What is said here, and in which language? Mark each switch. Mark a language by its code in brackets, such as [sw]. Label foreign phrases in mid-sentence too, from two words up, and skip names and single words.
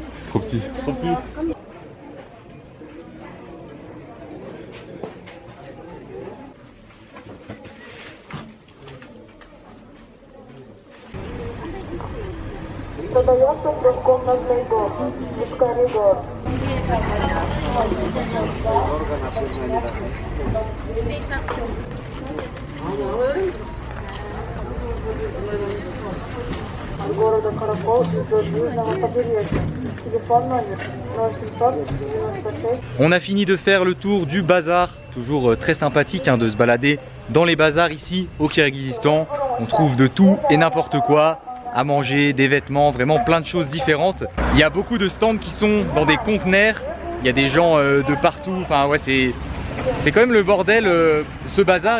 [fr] C'est trop petit. Trop petit. [ru] Продается трехкомнатный дом, без коридор. Города Каракол из южного побережья. Телефон номер 0796. [fr] On a fini de faire le tour du bazar, toujours très sympathique de se balader dans les bazars ici au Kirghizistan. On trouve de tout et n'importe quoi, à manger, des vêtements, vraiment plein de choses différentes. Il y a beaucoup de stands qui sont dans des conteneurs, il y a des gens de partout, enfin ouais c'est quand même le bordel ce bazar.